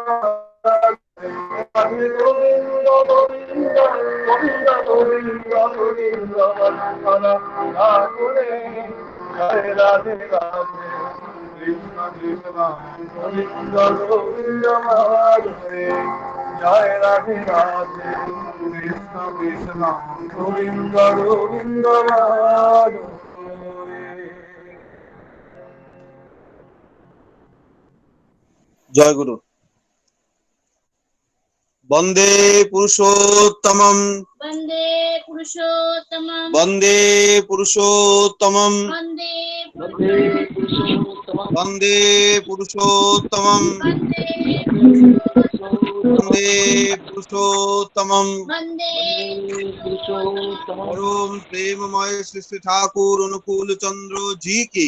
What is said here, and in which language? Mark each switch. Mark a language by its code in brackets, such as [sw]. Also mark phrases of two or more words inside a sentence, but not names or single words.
[sa] রাধে গোবিন্দ গোবিন্দ গোবিন্দ গোবিন্দ গোবিন্দ ঠাকুরে জয় রাধে রাধে কৃষ্ণ কৃষ্ণ গোবিন্দ গোবিন্দ হরে জয় রাধে রাধে কৃষ্ণ কৃষ্ণ গোবিন্দ গোবিন্দ হরে [bn] জয় গুরু। [sa] বন্দে পুরুষোত্তমম वन्दे पुरुषोत्तमं বন্দে পুরুষোত্তমম वन्दे বন্দে পুরুষোত্তমম বন্দে পুরুষোত্তমম वन्दे [bn] পরম প্রেমময় শ্রী শ্রী ঠাকুর অনুকূল চন্দ্র [hi] जी की